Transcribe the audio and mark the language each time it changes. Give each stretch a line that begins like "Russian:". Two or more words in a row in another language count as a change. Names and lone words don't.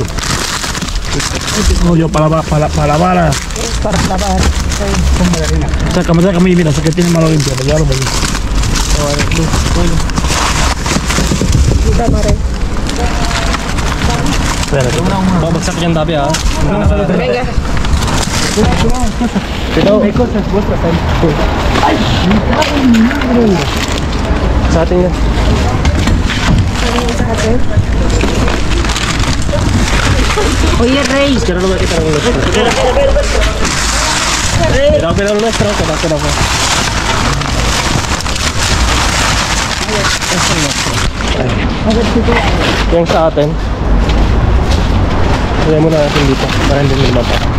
Spanish: No, yo para lavar. Para lavar. Con magdalena. Sácame, mira, eso que tiene malo limpio. Ya lo voy. Espérate.
Filipino: Babagsak yan tabi ha.
Spanish: Venga.
Filipino: Ito.
Spanish: Hay cosas vuestras ahí.
Filipino: Sa atin yan.
Spanish: Oye, Rey.
Filipino: Pero naman kita ng nuestro. Pero ang nuestro. Pero ako. Yung sa atin. Lagyan muna natin dito para hindi lumapa.